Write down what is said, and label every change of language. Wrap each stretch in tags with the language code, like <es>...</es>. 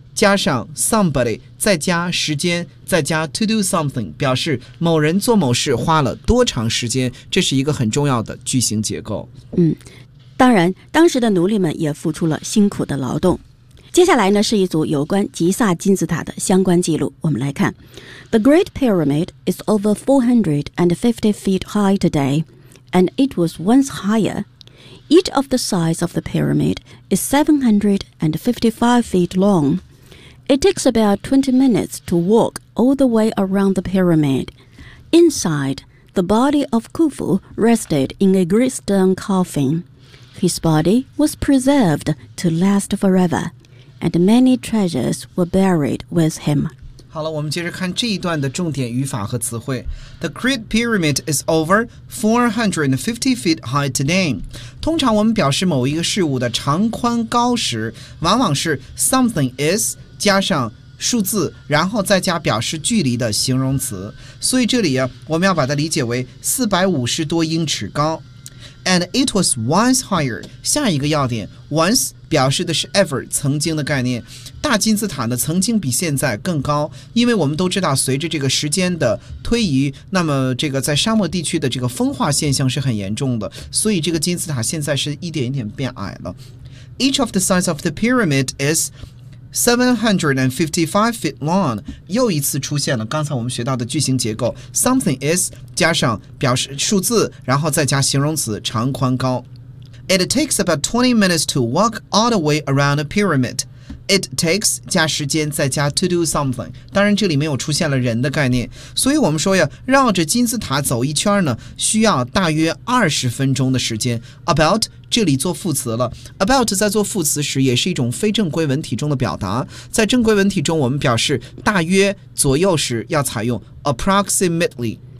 <zh>加上 somebody 再加时间再加</zh> <en>to do something</en> <zh>表示某人做某事花了多长时间，这是一个很重要的句型结构。当然当时的奴隶们也付出了辛苦的劳动。接下来呢是一组有关吉萨金字塔的相关记录，我们来看。</zh> <en>The Great Pyramid is over 450 feet high today, and it was once higher. Each of the sides of the pyramid is 755 feet long. It takes about 20 minutes to walk all the way around the pyramid. Inside, the body of Khufu rested in a great stone coffin. His body was preserved to last foreverAnd many treasures were buried with him.</en> <zh>好了，我们接着看这一段的重点语法和词汇。</zh> <en>The Great Pyramid is over 450 feet high today.</en> <zh>通常我们表示某一个事物的长宽高时，往往是 something is 加上数字，然后再加表示距离的形容词。所以这里啊，我们要把它理解为450多英尺高。</zh> <en>And it was once higher.</en> <zh>下一个要点 ，once 表示的是 ever 曾经的概念。大金字塔呢，曾经比现在更高，因为我们都知道，随着这个时间的推移，那么这个在沙漠地区的这个风化现象是很严重的，所以这个金字塔现在是一点一点变矮了。</zh> <en>Each of the sides of the pyramid is 755 feet long.</en> <zh>又一次出现了刚才我们学到的句型结构 ，something is. 加上表示数字，然后再加形容词长宽高。</zh> <en>It takes about 20 minutes to walk all the way around the pyramid. It takes</en> <zh>加时间再加</zh> <en>to do something.</en> <zh>当然这里没有出现了人的概念，所以我们说呀，绕着金字塔走一圈呢，需要大约20分钟的时间。 About 这里做副词了。About 在做副词时也是一种非正规文体中的表达。在正规文体中，我们表示大约、左右时要采用 approximately。</zh>